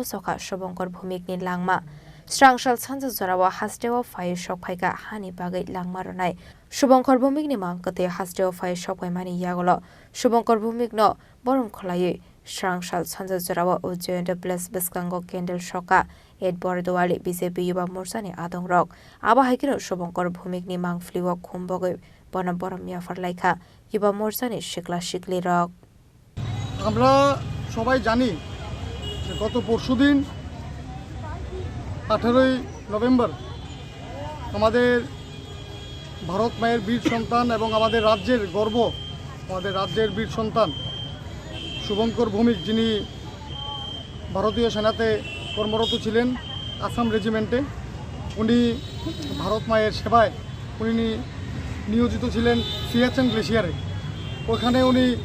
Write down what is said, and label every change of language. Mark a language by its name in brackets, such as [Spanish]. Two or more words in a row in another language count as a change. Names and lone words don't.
[Kok Borok] Soka Subongkor Bhumik ni Langma Srangsal Sanja Jorawa Hastewa Phai Shokhaika Hani Bagai Langmaronai Subongkor Bhumik ni Mangkate Hastewa Phai Shokai Mani Yagolo Subongkor Bhumik no Borom Khlaye Srangsal Sanja Jorawa Ujayanta Plus Biskango Kendal Shoka 8 Bordowali BJP Yuba Morsani Adong Rok Aba Hakino Subongkor Bhumik ni Mangfliwa Khumbogoi Borom ya Pharlaika Yuba Morsani Shikla Shikli Rok [Bangla] আমরা সবাই জানি যে গত পরশুদিন 18ই নভেম্বর আমাদের ভারত মায়ের বীর সন্তান এবং আমাদের রাজ্যের গর্ব আমাদের রাজ্যের বীর সন্তান শুভঙ্কর ভৌমিক যিনি ভারতীয় সেনাতে কর্মরত ছিলেন আসাম রেজিমেন্টে উনি ভারত মায়ের সেবায় উনি নিয়োজিত ছিলেন সিয়াচেন গ্লেশিয়ারে ওখানে উনি